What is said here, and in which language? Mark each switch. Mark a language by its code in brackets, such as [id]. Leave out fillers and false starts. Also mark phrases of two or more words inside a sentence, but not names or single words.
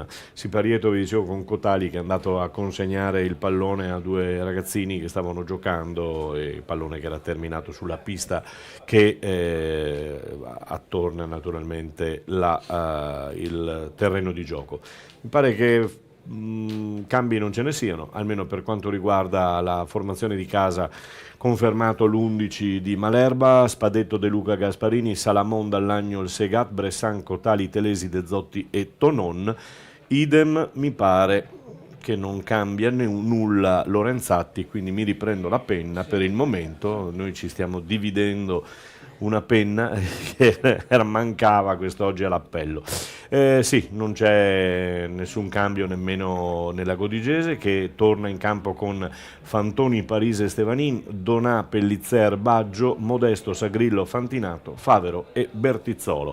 [it] Siparietto, vi dicevo, con Cotali che è andato a consegnare il pallone a due ragazzini che stavano giocando, e il pallone che era terminato sulla pista che attorna naturalmente il terreno di gioco. Mi pare che cambi non ce ne siano, almeno per quanto riguarda la formazione di casa. Confermato l'11 di Malerba, Spadetto, De Luca, Gasparini, Salamon, Dall'Agnol, Segat, Bressan, Cotali, Telesi, De Zotti e Tonon. Idem mi pare che non cambia nulla Lorenzatti, quindi mi riprendo la penna per il momento. Noi ci stiamo dividendo una penna che mancava quest'oggi all'appello. Sì, non c'è nessun cambio nemmeno nella Godigese, che torna in campo con Fantoni, Parise e Stevanin, Donà, Pellizzer, Baggio, Modesto, Sagrillo, Fantinato, Favero e Bertizzolo.